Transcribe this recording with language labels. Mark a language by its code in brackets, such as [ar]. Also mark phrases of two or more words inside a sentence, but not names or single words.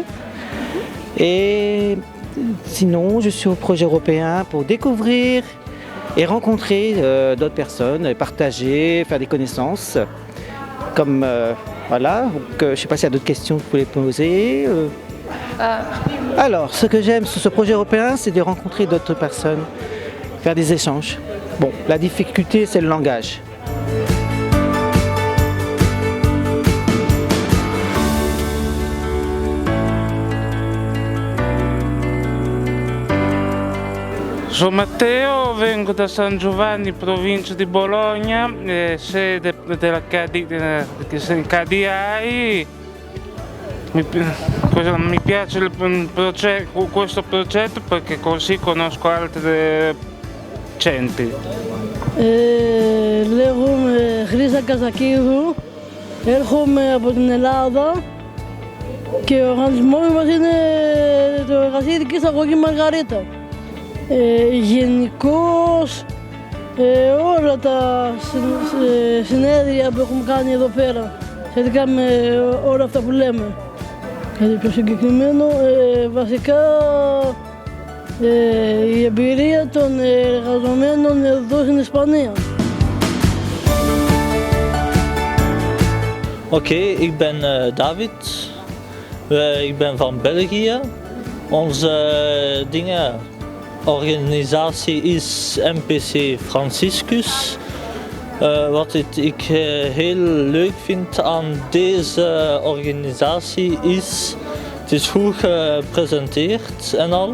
[fr] Et sinon, je suis au projet européen pour découvrir et rencontrer d'autres personnes, partager, faire des connaissances. Comme voilà, donc, je ne sais pas s'il y a d'autres questions que vous voulez poser. Alors, ce que j'aime sur ce projet européen, c'est de rencontrer d'autres personnes, faire des échanges. Bon, la difficulté, c'est le langage. [it] Sono Matteo, vengo da San Giovanni, provincia di Bologna, sede della KDI. Mi piace questo progetto perché così conosco altri centri. [el] Λέγομαι Χρύσα Καζακίδου, έρχομαι από την Ελλάδα και ο οργανισμός μας είναι το Εργασία Ειδικής Αγωγή Μαργαρίτα. Γενικώς όλα τα συνέδρια που έχουμε κάνει εδώ πέρα σχετικά με όλα αυτά που λέμε. Κάτι πιο συγκεκριμένο, βασικά η εμπειρία των εργαζομένων εδώ στην Ισπανία. [nl] Oké, ik ben David. Ik ben van België. Onze organisatie is MPC Franciscus. Wat ik heel leuk vind aan deze organisatie is, het is goed gepresenteerd en al.